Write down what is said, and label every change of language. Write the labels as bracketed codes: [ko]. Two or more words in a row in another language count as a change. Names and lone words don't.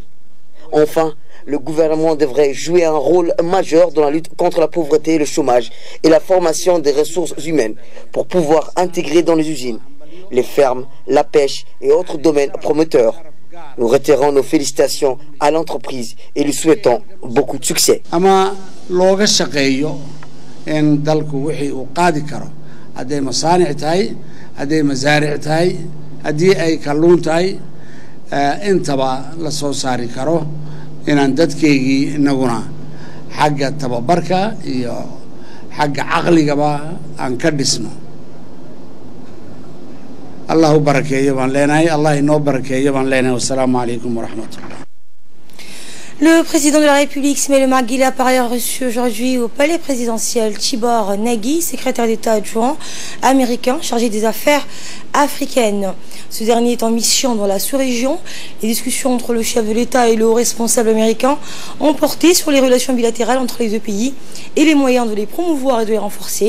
[fr] Enfin, le gouvernement devrait jouer un rôle majeur dans la lutte contre la pauvreté et le chômage et la formation des ressources humaines pour pouvoir intégrer dans les usines, les fermes, la pêche et autres domaines promoteurs. Nous retirons nos félicitations à l'entreprise et lui souhaitons beaucoup de succès. [so] hadday masaaric tahay haddii ay kalluun tahay intaba la soo saari karo inaan dadkeygii inaguna xagga tababarka iyo xagga caqligaba aan ka dhisno. Allahu barakeeyo baan leenahay, Allah inoo barakeeyo baan leenahay. [ar] والسلام عليكم ورحمة الله. [fr] Le président de la République, Ismaël Omar Guelleh, a par ailleurs reçu aujourd'hui au palais présidentiel Tibor Nagy, secrétaire d'État adjoint américain chargé des affaires africaines. Ce dernier est en mission dans la sous-région. Les discussions entre le chef de l'État et le haut responsable américain ont porté sur les relations bilatérales entre les deux pays et les moyens de les promouvoir et de les renforcer.